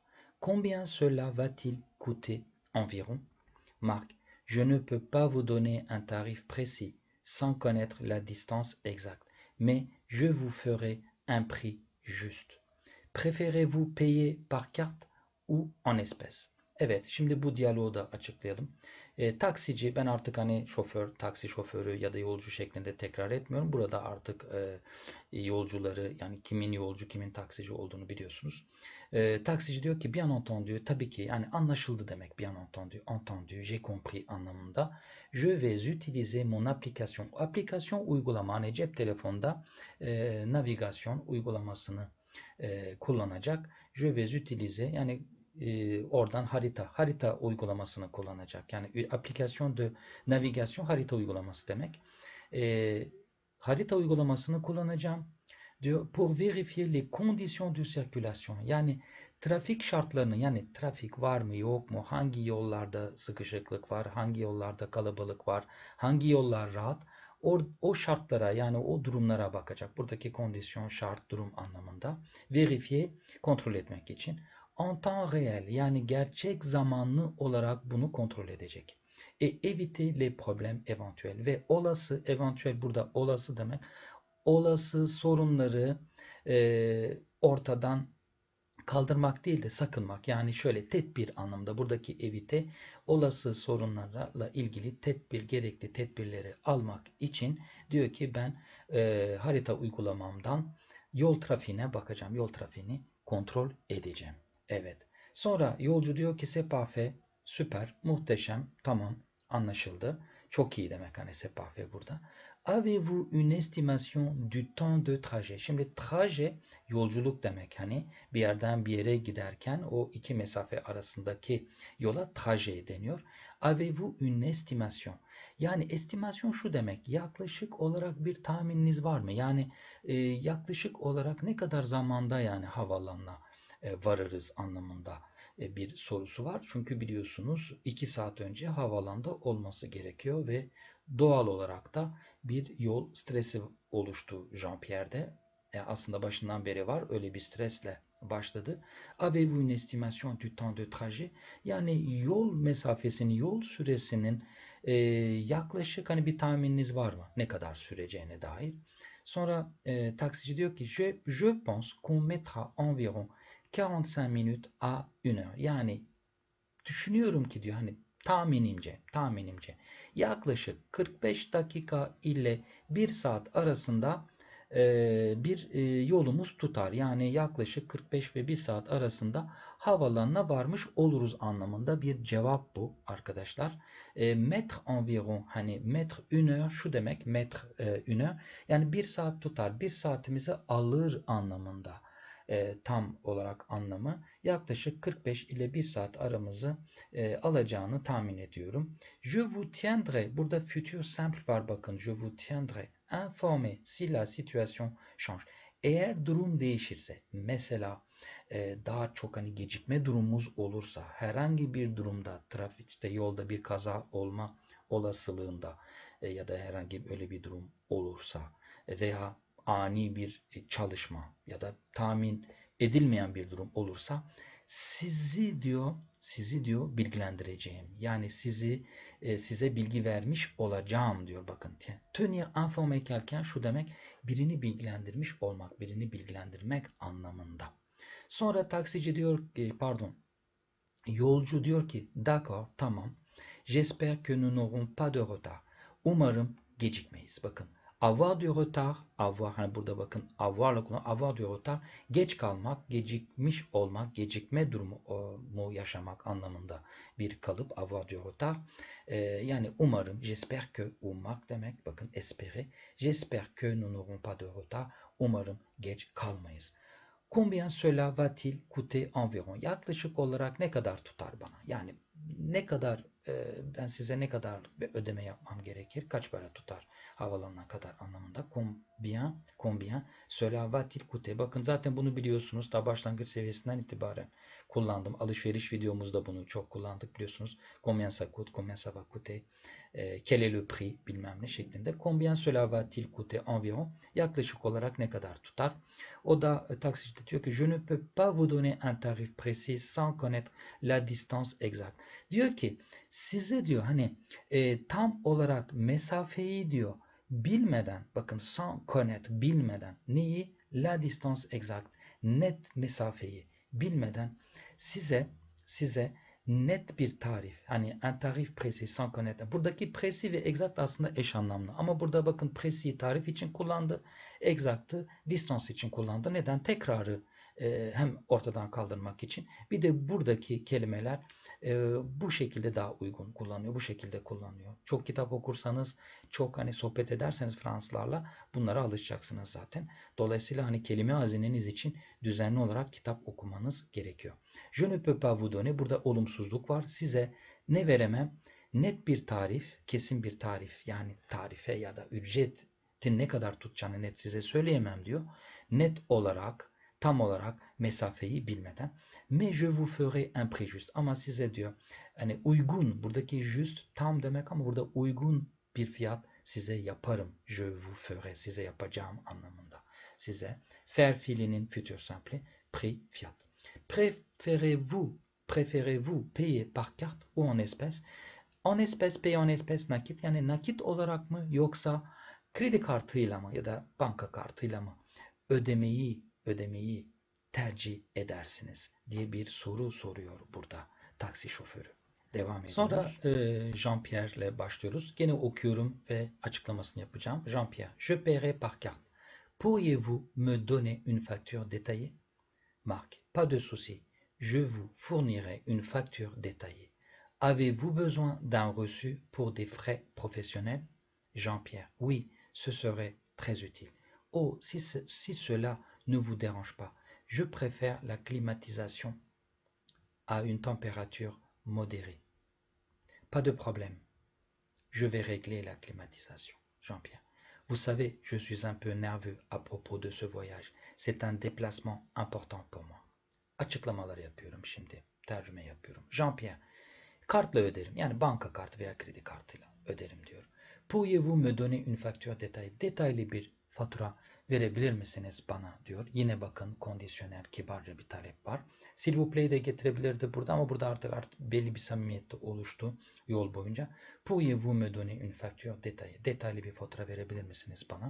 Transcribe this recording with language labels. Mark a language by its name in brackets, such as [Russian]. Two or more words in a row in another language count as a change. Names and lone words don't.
[French] Combien cela va-t-il coûter environ? Marc, je ne peux pas vous donner un tarif précis sans connaître la distance exacte, mais je vous ferai un prix juste. Préférez-vous payer par carte ou en espèces? [Turkish] Evet, şimdi bu diyaloğu da açıklayalım. Taksici, ben artık hani şoför, taksi şoförü ya da yolcu şeklinde tekrar etmiyorum. Burada artık yolcuları, yani kimin yolcu kimin taksici olduğunu biliyorsunuz. Taksici diyor ki [French] bien entendu, [Turkish] tabii ki, yani anlaşıldı demek [French] bien entendu, entendu, j'ai compris [Turkish] anlamında. [French] Je vais utiliser mon application. [Turkish] Aplikasyon uygulama, hani cep telefonda navigasyon uygulamasını kullanacak. [French] Je vais utiliser, [Turkish] yani oradan harita uygulamasını kullanacak. Yani aplikasyon de navigasyon harita uygulaması demek. Harita uygulamasını kullanacağım diyor. [French] Pour vérifier les conditions de circulation. [Turkish] Yani trafik şartlarını, yani trafik var mı yok mu, hangi yollarda sıkışıklık var, hangi yollarda kalabalık var, hangi yollar rahat, o şartlara, yani o durumlara bakacak. Buradaki kondisyon, şart, durum anlamında. Verifiye, kontrol etmek için. [French] En temps réel, [Turkish] yani gerçek zamanlı olarak bunu kontrol edecek. [French] Éviter les problèmes éventuels [Turkish] ve olası, eventuel burada olası demek, olası sorunları ortadan kaldırmak değil de sakınmak. Yani şöyle tedbir anlamda, buradaki evite olası sorunlarla ilgili gerekli tedbirleri almak için diyor ki ben harita uygulamamdan yol trafiğine bakacağım. Yol trafiğini kontrol edeceğim. Evet. Sonra yolcu diyor ki [French] c'est parfait, [Turkish] Süper, muhteşem, tamam, anlaşıldı. Çok iyi demek hani [French] c'est parfait [Turkish] burada. [French] Avez-vous une estimation du temps de trajet? [Turkish] Şimdi trajet yolculuk demek hani bir yerden bir yere giderken o iki mesafe arasındaki yola trajet deniyor. [French] Avez-vous une estimation? [Turkish] Yani estimation şu demek, yaklaşık olarak bir tahmininiz var mı? Yani yaklaşık olarak ne kadar zamanda yani havaalanına varırız anlamında bir sorusu var. Çünkü biliyorsunuz 2 saat önce havalanda olması gerekiyor ve doğal olarak da bir yol stresi oluştu Jean-Pierre'de. Aslında başından beri var. Öyle bir stresle başladı. Avez-vous une estimation du temps de trajet? Yani yol mesafesini, yol süresinin yaklaşık hani bir tahmininiz var mı? Ne kadar süreceğine dair. Sonra taksici diyor ki [French] je pense qu'on mettra environ 45 minutes à 1 heure. [Turkish] Yani düşünüyorum ki diyor hani tahminimce yaklaşık 45 dakika ile 1 saat arasında bir yolumuz tutar. Yani yaklaşık 45 ve 1 saat arasında havalanına varmış oluruz anlamında bir cevap bu arkadaşlar. [French] Metre environ [Turkish] hani [French] metre une heure [Turkish] şu demek [French] metre une heure [Turkish] yani 1 saat tutar. 1 saatimizi alır anlamında. Tam olarak anlamı yaklaşık 45 ile 1 saat aramızı alacağını tahmin ediyorum. [French] Je vous tiendrai, [Turkish] burada futur simple var bakın. [French] Je vous tiendrai informé si la situation change. [Turkish] Eğer durum değişirse, mesela daha çok hani gecikme durumumuz olursa, herhangi bir durumda, trafikte, yolda bir kaza olma olasılığında ya da herhangi öyle bir durum olursa veya ani bir çalışma ya da tahmin edilmeyen bir durum olursa sizi diyor bilgilendireceğim. Yani size bilgi vermiş olacağım diyor bakın. [French] Tenir informé quelqu'un [Turkish] şu demek birini bilgilendirmiş olmak, birini bilgilendirmek anlamında. Sonra taksici diyor ki yolcu diyor ki d'accord tamam. [French] J'espère que nous n'aurons pas de retard. [Turkish] Umarım gecikmeyiz. Bakın [French] avoir du retard, [Turkish] avoir hani burada bakın avoir'la kullan [French] avoir du retard [Turkish] geç kalmak, gecikmiş olmak, gecikme durumu mu yaşamak anlamında bir kalıp [French] avoir du retard. [Turkish] Yani umarım, [French] j'espère que [Turkish] ummak demek. Bakın espérer. [French] J'espère que nous n'aurons pas de retard. [Turkish] Umarım geç kalmayız. [French] Combien cela va-t-il coûter environ? [Turkish] Yaklaşık olarak ne kadar tutar bana? Yani ne kadar ben size ne kadar bir ödeme yapmam gerekir? Kaç para tutar havalanına kadar anlamında? [French] Combien cela va-t-il coûter? [Turkish] Bakın zaten bunu biliyorsunuz. Daha başlangıç seviyesinden itibaren kullandım. Alışveriş videomuzda bunu çok kullandık biliyorsunuz. [French] Combien ça coûte? Combien ça va coûter? Quel est le prix? [Turkish] Bilmem ne şeklinde. [French] Combien cela va-t-il coûter environ? [Turkish] Yaklaşık olarak ne kadar tutar? O da taksici diyor ki [French] je ne peux pas vous donner un tarif précis sans connaître la distance exacte. [Turkish] Diyor ki size diyor hani tam olarak mesafeyi diyor bilmeden bakın [French] sans connaître [Turkish] bilmeden neyi [French] la distance exacte [Turkish] net mesafeyi bilmeden size net bir tarif hani [French] un tarif précis sans connaître. [Turkish] Buradaki précis ve exact aslında eş anlamlı ama burada bakın précis tarif için kullandı. Exact'ı distance için kullandı. Neden? Tekrarı hem ortadan kaldırmak için bir de buradaki kelimeler bu şekilde daha uygun kullanıyor. Bu şekilde kullanıyor. Çok kitap okursanız, çok hani sohbet ederseniz Fransızlarla bunlara alışacaksınız zaten. Dolayısıyla hani kelime hazineniz için düzenli olarak kitap okumanız gerekiyor. [French] Je ne peux pas vous donner. [Turkish] Burada olumsuzluk var. Size ne veremem? Net bir tarif, kesin bir tarif yani tarife ya da ücretin ne kadar tutacağını net size söyleyemem diyor. Net olarak, tam olarak mesafeyi bilmeden. [French] Mais je vous ferai un prix juste. [Turkish] Ama size diyor hani uygun, buradaki just tam demek ama burada uygun bir fiyat size yaparım. Je vous ferai, size yapacağım anlamında. Size faire fiilinin futur simple, prix fiyat. [French] Préférez-vous payer par carte ou en espèces? En espèces, payer en espèces [Turkish] nakit yani nakit olarak mı yoksa kredi kartıyla mı ya da banka kartıyla mı ödemeyi tercih edersiniz diye bir soru soruyor burada taksi şoförü. Devam ediyoruz. Sonra Jean-Pierre ile başlıyoruz. Gene okuyorum ve açıklamasını yapacağım. [French] Jean-Pierre, je paierai par carte. Pourriez-vous me donner une facture détaillée? Marc, pas de souci. Je vous fournirai une facture détaillée. Avez-vous besoin d'un reçu pour des frais professionnels? Jean-Pierre, oui, ce serait très utile. Oh, si cela ne vous dérange pas, je préfère la climatisation à une température modérée. Pas de problème, je vais régler la climatisation. Jean-Pierre, vous savez, je suis un peu nerveux à propos de ce voyage. C'est un déplacement important pour moi. [Turkish] Açıklamalar yapıyorum şimdi. Tercüme yapıyorum. Jean-Pierre, kartla öderim. Yani banka kartı veya kredi kartıyla öderim diyor. [French] Pourriez-vous me donner une facture détaillée? [Turkish] Detaylı bir fatura verebilir misiniz bana diyor. Yine bakın kondisyonel kibarca bir talep var. [French] S'il vous plaît [Turkish] de getirebilirdi burada ama burada artık belli bir samimiyet de oluştu yol boyunca. [French] Pourriez-vous me donner une facture détaillée? [Turkish] Detaylı bir fatura verebilir misiniz bana?